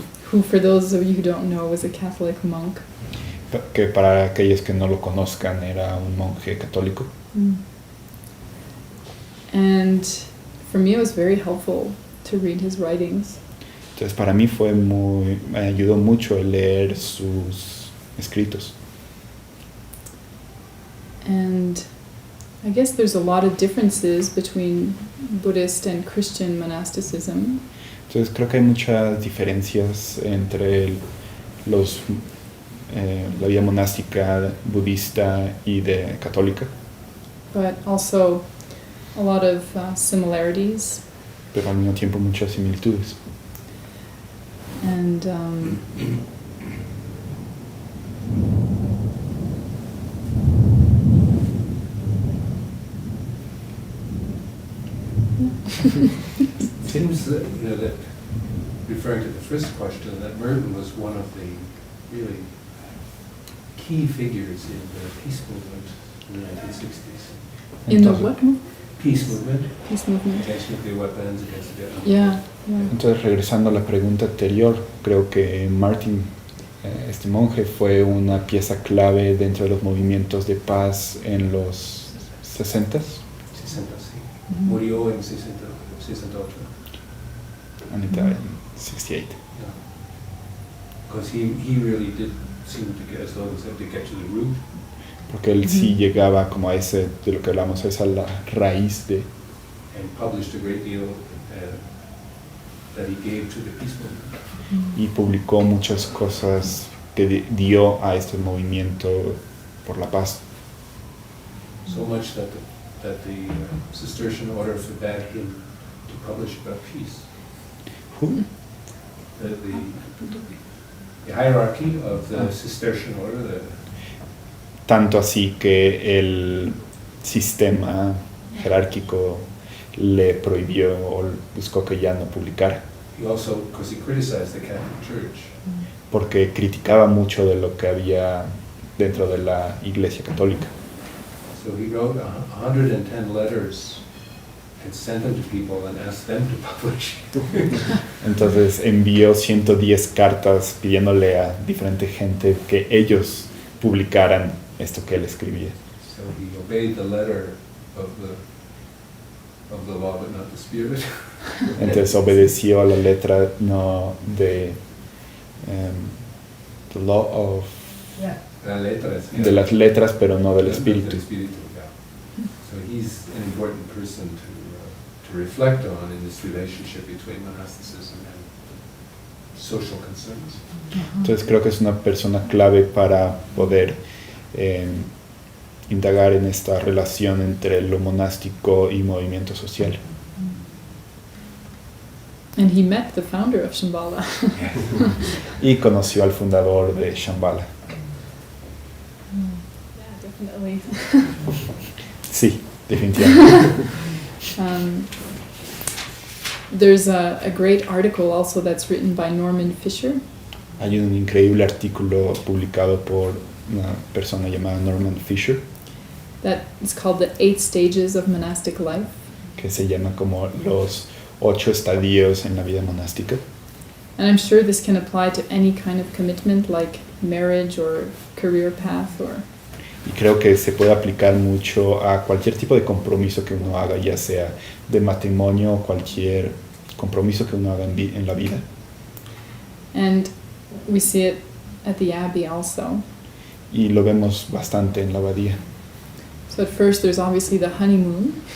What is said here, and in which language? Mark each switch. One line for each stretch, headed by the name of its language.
English: Who, for those of you who don't know, was a Catholic monk.
Spanish: que para aquellos que no lo conozcan era un monje católico.
English: And for me, it was very helpful to read his writings.
Spanish: Entonces para mí me ayudó mucho el leer sus escritos.
English: And I guess there's a lot of differences between Buddhist and Christian monasticism.
Spanish: Entonces creo que hay muchas diferencias entre la vida monástica budista y de católica,
English: But also a lot of similarities.
Spanish: pero al mismo tiempo muchas similitudes.
English: And Seems that, that referring to the first question, that Merton was one of the really key figures in the peace movement in the 1960s. in the
Spanish: Entonces-
English: what movement? Peace movement Peace movement. against nuclear weapons, against the Vietnam War. Yeah, yeah.
Spanish: Entonces, regresando a la pregunta anterior, creo que Martin, este monje, fue una pieza clave dentro de los movimientos de paz en los 60s. 60, sí. Mhm. Murió en 68.
English: And it died in 68. Because he really did seem to get, as though he said, to get to the root.
Spanish: Porque él sí Ujú. llegaba como a ese, de lo que hablamos, a esa la raíz de...
English: And published a great deal that he gave to the peace movement.
Spanish: Y publicó muchas cosas que dio a este movimiento por la paz.
English: So much that the Cistercian order forbade him to publish about peace. Who? The hierarchy of the Cistercian order,
Spanish: Tanto así que el sistema jerárquico le prohibió o buscó que ya no publicara,
English: he also, because he criticized the Catholic Church,
Spanish: porque criticaba mucho de lo que había dentro de la Iglesia Católica.
English: so he wrote 110 letters and sent them to people and asked them to publish.
Spanish: Entonces envió 110 cartas pidiéndole a diferente gente que ellos publicaran esto que él escribía.
English: So he obeyed the letter of the law, but not the spirit.
Spanish: Entonces obedeció a la letra no de
English: the law of Yeah.
Spanish: La letra es- de las letras, pero no del Del espíritu. espíritu, yeah.
English: So he's an important person to reflect on in this relationship between monasticism and social concerns.
Spanish: Entonces creo que es una persona clave para poder indagar en esta relación entre lo monástico y movimiento social.
English: And he met the founder of Shambhala.
Spanish: Y conoció al fundador de Shambhala.
English: Yeah, definitely.
Spanish: Sí, definitivamente.
English: There's a great article also that's written by Norman Fisher.
Spanish: Hay un increíble artículo publicado por una persona llamada Norman Fisher
English: That is called The 8 Stages of Monastic Life.
Spanish: que se llama como los 8 estadios en la vida monástica.
English: And I'm sure this can apply to any kind of commitment like marriage or career path or...
Spanish: Y creo que se puede aplicar mucho a cualquier tipo de compromiso que uno haga, ya sea de matrimonio o cualquier compromiso que uno haga en la vida.
English: And we see it at the Abbey also.
Spanish: Y lo vemos bastante en la abadía.
English: So at first there's obviously the honeymoon,